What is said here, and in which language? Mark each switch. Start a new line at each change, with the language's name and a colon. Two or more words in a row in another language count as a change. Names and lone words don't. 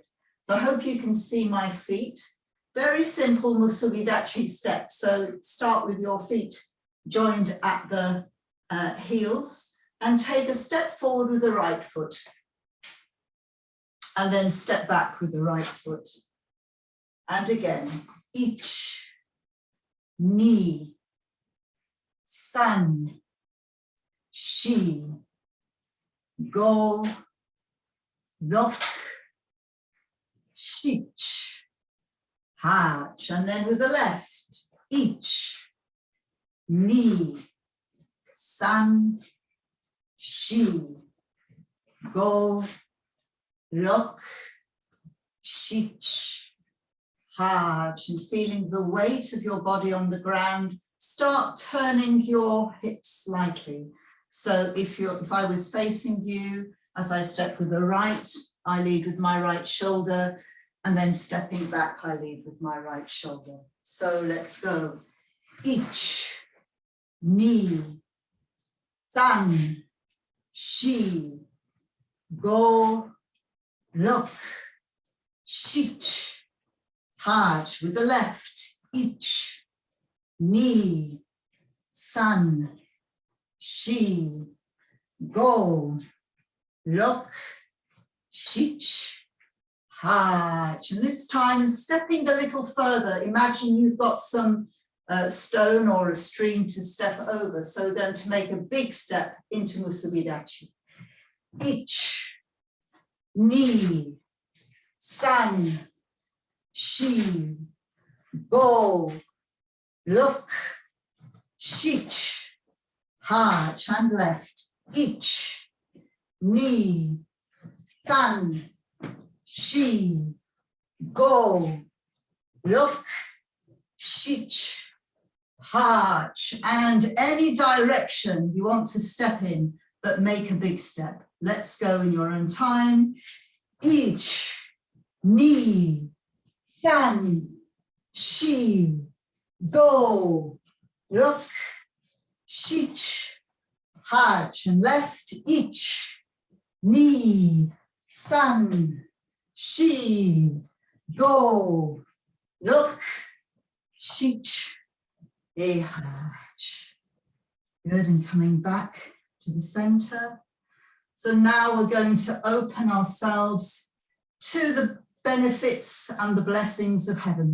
English: So I hope you can see my feet. Very simple musubidachi step. So start with your feet joined at the heels and take a step forward with the right foot. And then step back with the right foot. And again, ich,
Japanese: ni, san, shi, go, rok, shich, hach.
English: And then with the left, ich,
Japanese: ni, san, shi, go, rok, shich, hach.
English: And feeling the weight of your body on the ground, start turning your hips slightly. So if I was facing you, as I step with the right, I lead with my right shoulder, and then stepping back, I lead with my right shoulder. So let's go. Ich,
Japanese: ni, san, shi, go, rok, shich, hach.
English: With the left, ich,
Japanese: ni, san, shi, go, rok, shich, hach.
English: And this time, stepping a little further, imagine you've got some stone or a stream to step over. So we're going to make a big step into musubidachi.
Japanese: Ich, ni, san, shi, go, rok, shich, hach.
English: And left.
Japanese: Ich, ni, san, shi, go, rok, shich, hach.
English: And any direction you want to step in, but make a big step. Let's go in your own time. Ich,
Japanese: ni, san, shi, go, rok, shich, hach.
English: And left.
Japanese: Ich, ni, san, shi, go, rok, shich, hach.
English: Good, and coming back to the center. So now we're going to open ourselves to the benefits and the blessings of heaven.